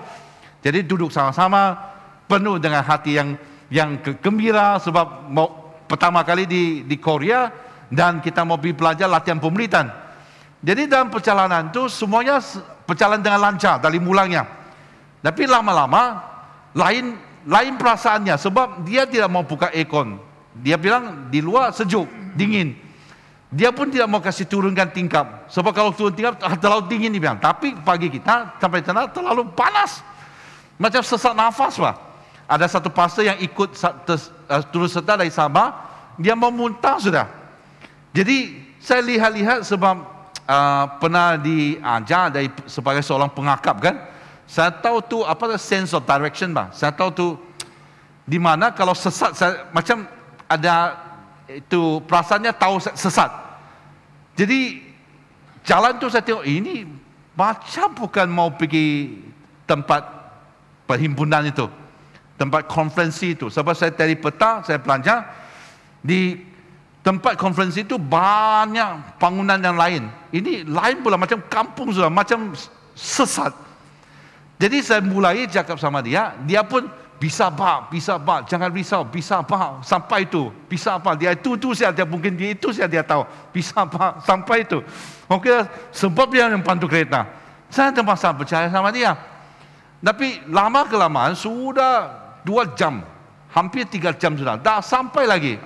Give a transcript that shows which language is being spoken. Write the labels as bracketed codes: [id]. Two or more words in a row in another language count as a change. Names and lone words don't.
[ms] Jadi duduk sama-sama penuh dengan hati yang gembira sebab pertama kali di Korea dan kita mau pergi belajar latihan pemulitan. Jadi dalam perjalanan itu semuanya berjalan dengan lancar dari mulanya. Tapi lama-lama lain perasaannya sebab dia tidak mau buka aircon. Dia bilang di luar sejuk, dingin. Dia pun tidak mau kasih turunkan tingkap. Sebab kalau turun tingkap terlalu dingin dia bilang. Tapi pagi kita sampai sana terlalu panas. Macam sesak nafas lah. Ada satu pastor yang ikut turut serta dari Sabah, dia mau muntah sudah. Jadi saya lihat-lihat sebab pernah diajar sebagai seorang pengakap kan. Saya tahu tu apa [en] sense of direction [ms] bah. Saya tahu tu di mana kalau sesat, saya macam ada itu perasaannya tahu sesat. Jadi jalan tu saya tengok ini macam bukan mau pergi tempat perhimpunan itu, tempat konferensi itu. Sebab saya dari petang saya belajar di tempat konferensi itu banyak bangunan yang lain. Ini lain pula macam kampung sudah, macam sesat. Jadi saya mulai cakap sama dia, dia pun bisa pak, jangan risau, bisa pak, sampai itu, bisa pak. Dia itu saja, dia mungkin dia itu saja dia tahu, bisa pak, sampai itu. Oke, sebab dia yang pandu kereta. Saya terpaksa percaya sama dia. Tapi lama-kelamaan sudah 2 jam, hampir 3 jam sudah, dah sampai lagi.